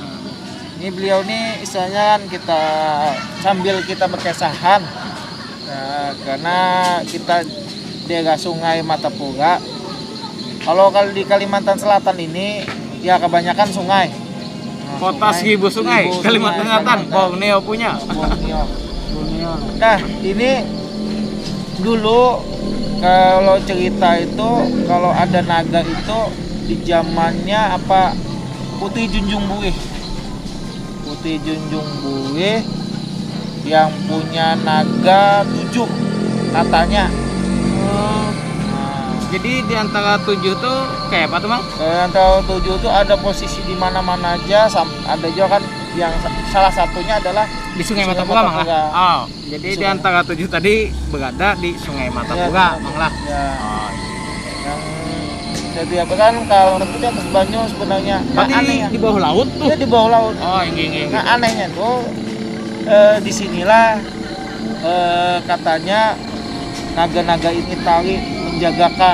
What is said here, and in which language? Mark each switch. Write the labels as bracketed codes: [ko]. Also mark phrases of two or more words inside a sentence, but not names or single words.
[id] ini beliau nih istilahnya kan kita sambil kita berkesahan. Nah, karena kita daerah Sungai Matapura. Kalau di Kalimantan Selatan ini ya kebanyakan sungai. Kota Seribu Sungai, Kalimantan Selatan, Borneo punya. Borneo. Borneo. Nah, ini dulu kalau cerita itu kalau ada naga itu di zamannya apa Putri Junjung Buih. Putri Junjung Buih yang punya naga 7 katanya. Jadi di antara 7 tuh kayak apa tuh, Mang? Antara 7 itu ada posisi di mana-mana aja, ada juga kan yang salah satunya adalah Di Sungai Sungai Matapura, Mang lah. Matapura. Oh, jadi di antara 7 tadi berada di Sungai Matapura, Mang lah. Ya, Oh, yang jadi apa kan kalau itu atas banyu sebenarnya. Nah, berarti aneh ya. di bawah laut tuh. Dia di bawah laut. Oh, ini. Nah, anehnya tuh disinilah katanya naga-naga ini tali menjagakan.